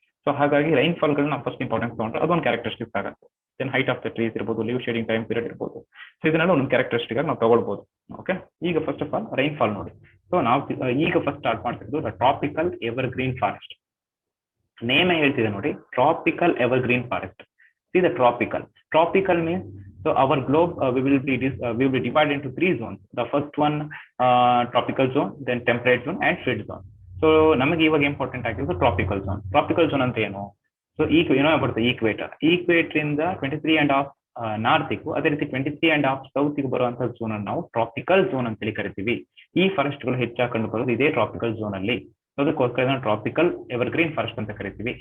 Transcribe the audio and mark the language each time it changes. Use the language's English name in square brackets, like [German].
[Kannada] So ಹಾಗಾಗಿ rainfall ಗಳನ್ನ first importance ತಗೊಂಡ್ರೆ ಅದೊಂದು ಕ್ಯಾರೆಕ್ಟರಿಸ್ಟಿಕ್ಸ್ ಆಗುತ್ತೆ. [English] then height of the trees [Kannada] ಇರ್ಬೋದು, ಲೀವ್ ಶೇಡಿಂಗ್ ಟೈಮ್ ಪೀರಿಯಡ್ ಇರ್ಬೋದು. ಸೊ ಇದನ್ನೆಲ್ಲ ಒಂದು ಕ್ಯಾರೆಕ್ಟರಿಸ್ಟಿಕ್ ಆಗಿ ನಾವು ತಗೊಳ್ಬಹುದು. ಓಕೆ, ಈಗ [English] first of all [Kannada] ರೈನ್ಫಾಲ್ ನೋಡಿ. ಸೊ ನಾವು ಈಗ first start ಮಾಡ್ತಿದ್ದು the tropical evergreen forest. Name ಹೇಳ್ತಿದೆ ನೋಡಿ, tropical evergreen forest. [English] See the tropical means, so our globe we will be divided into 3 zones. The first one tropical zone, then temperate zone and frigid zone. [Kannada] So ನಮಗೆ ಇವಾಗ important ಆಗಿರೋದು tropical zone ಅಂತ ಏನು? So ಏನೋ ಬರುತ್ತೆ equator ಇಂದ 23.5 ನಾರ್ತಿಗೂ, ಅದೇ ರೀತಿ 23.5 ಸೌತ್ಗೂ ಬರುವಂತಹ ಝೋನ್ ಅನ್ನು ನಾವು ಟ್ರಾಪಿಕಲ್ ಝೋನ್ ಅಂತ ಹೇಳಿ ಕರಿತೀವಿ. ಈ ಫಾರೆಸ್ಟ್ ಗಳು ಹೆಚ್ಚಾಗಿ ಕಂಡು ಬರೋದು ಇದೇ ಟ್ರಾಪಿಕಲ್ ಝೋನ್ ಅಲ್ಲಿ. ಅದಕ್ಕೋಸ್ಕರ ನಾವು ಟ್ರಾಪಿಕಲ್ ಎವರ್ಗ್ರೀನ್ ಫಾರೆಸ್ಟ್ ಅಂತ ಕರಿತೀವಿ.